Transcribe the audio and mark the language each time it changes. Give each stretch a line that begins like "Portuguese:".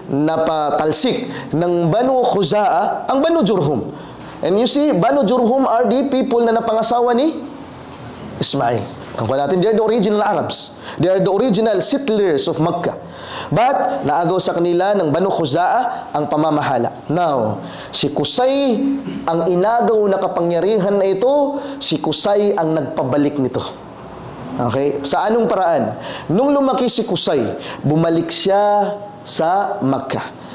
Filipino: Napatalsik ng Banu Khuza'a ang Banu Jurhum.
English: And you see, Banu Jurhum are the people
Filipino: na napangasawa ni Ismail. Nakuha natin,
English: they are the original Arabs. They are the original settlers of Makkah.
Filipino: But, naagaw sa kanila ng Banu Khuza'a ang pamamahala. Now, si Qusay, ang inagaw na kapangyarihan na ito, si Qusay ang nagpabalik nito. Okay? Sa anong paraan? Nung lumaki si Qusay, bumalik siya sa Makkah.